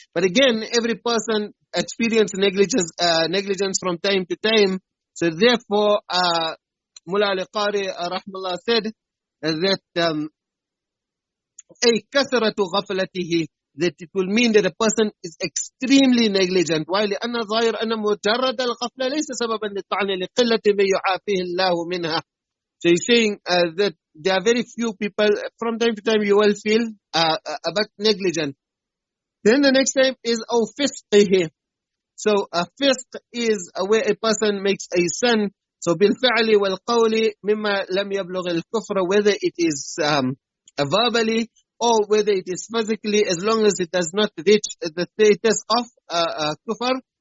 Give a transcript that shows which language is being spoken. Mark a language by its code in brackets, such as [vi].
[en] But again, every person experiences negligence from time to time. So therefore, Mullah al-Qari rahmallah said that [ar] أي كثرة غفلته, [en] that it will mean that a person is extremely negligent. While [ar] لأن ظاهر أن مجرد الغفلة ليس سببا للطعن لقلة ما يعافيه الله منها. [en] So he's saying that there are very few people, from time to time you will feel a bit negligent. Then the next time is [ar] أو فسقه. [en] So a fisq is where a person makes a sin. So [ar] بالفعل والقول مما لم يبلغ الكفر, [en] whether it is verbally or whether it is physically, as long as it does not reach the status of kufr.